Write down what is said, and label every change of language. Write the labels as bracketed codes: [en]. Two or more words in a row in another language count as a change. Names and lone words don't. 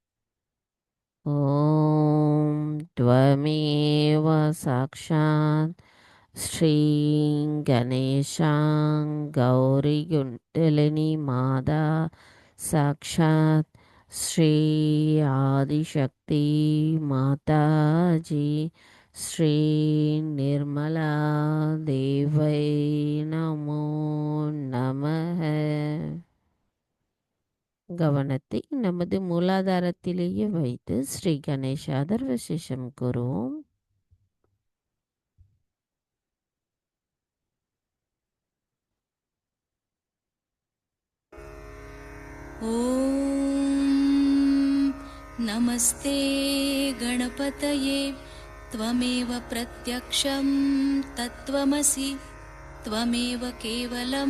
[sa] ஓம் த்வமேவ சாக்ஷாத் ஸ்ரீ கணேஷாங் கௌரி குண்டலினி மாதா சாக்ஷாத் ஸ்ரீ ஆதிசக்தி மாதாஜி ஸ்ரீ நிர்மலா தேவை நமோ நமஹ. [ta] கவனத்தை நமது மூலாதாரத்திலேயே வைத்து ஸ்ரீ கணேஷ அதர்வசேஷம் கூறுவோம். [sa] ॐ नमस्ते गणपतये त्वमेव प्रत्यक्षं तत्त्वमसि त्वमेव केवलं